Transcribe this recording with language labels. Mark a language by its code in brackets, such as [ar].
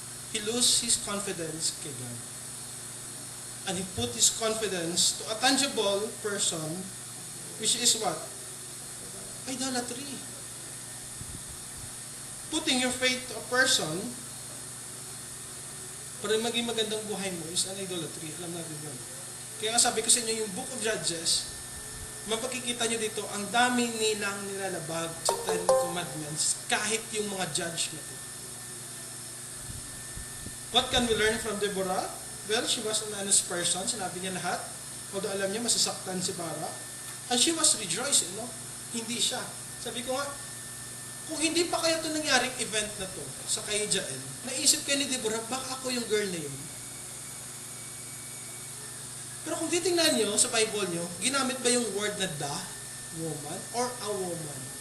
[en] He lost his confidence [tl] kay God. [en] And he put his confidence to a tangible person, which is what? Idolatry. Putting your faith to a person [tl] para maging magandang buhay mo [en] is an idolatry. [tl] Alam natin yun. Kaya sabi ko sa inyo, yung Book of Judges, mapakikita nyo dito, ang dami nilang nilalabag sa 10 Commandments, kahit yung mga judge na ito. What can we learn from Deborah? Well, she was an honest person. Sinabi niya lahat. Although alam niya, masasaktan si Barak. [en] And she was rejoicing, [tl] no? Hindi siya. Sabi ko nga, kung hindi pa kaya ito nangyaring event na to sa kay Jael, naisip kayo ni Deborah, baka ako yung girl na yun. Pero kung titingnan nyo sa Bible nyo, ginamit ba yung word na the woman or a woman?